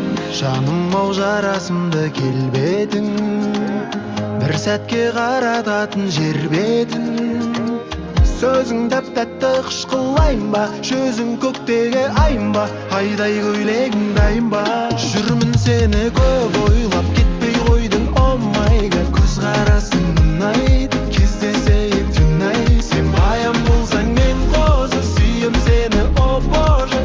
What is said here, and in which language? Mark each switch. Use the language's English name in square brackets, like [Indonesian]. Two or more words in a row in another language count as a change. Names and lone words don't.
[Kazakh] Жаным ау жарасымды келбедің, бір сәтке қарататын жер бетін. Сөзің дәп-тәтті қышқылайын ба, жүзің көктегі айын ба, айдай көйлегің дайын ба. Жүрмін сені көп ойлап, кетпей қойдың, [English] oh my god. [Kazakh] Көзқарасың ұнайды, кездесейік түнай. Сен баян болсаң мен қозы, сүйем сені, [Russian] о боже.